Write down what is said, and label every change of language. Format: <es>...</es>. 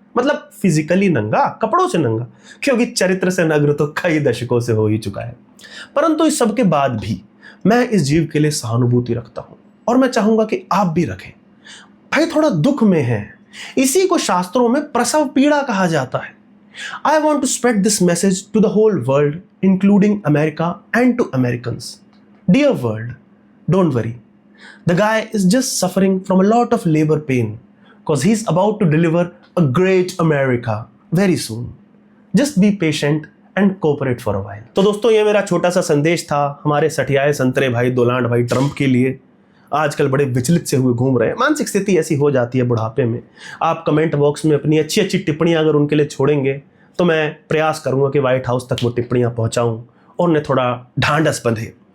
<hi>मतलब फिजिकली नंगा, कपड़ों से नंगा, क्योंकि चरित्र से नग्न तो कई दशकों से हो ही चुका है। परंतु इस सब के बाद भी मैं इस जीव के लिए सहानुभूति रखता हूं और मैं चाहूंगा कि आप भी रखें। भाई थोड़ा दुख में है, इसी को शास्त्रों में प्रसव पीड़ा कहा जाता है।</hi> <en>I want to spread this message to the whole world, including America and to Americans. Dear world, don't worry. The guy is just suffering from a lot of labor pain because he's about to deliver a great America very soon. Just be patient and cooperate for a while.</en> <hi>तो दोस्तों ये मेरा छोटा सा संदेश था हमारे सठियाए संतरे भाई दोलांड भाई ट्रंप के लिए। आजकल बड़े विचलित से हुए घूम रहे हैं, मानसिक स्थिति ऐसी हो जाती है बुढ़ापे में। आप कमेंट बॉक्स में अपनी अच्छी अच्छी टिप्पणियां अगर उनके लिए छोड़ेंगे तो मैं प्रयास करूंगा कि व्हाइट हाउस तक वो टिप्पणियां पहुंचाऊं और उन्हें थोड़ा ढांढस बंधे।</hi>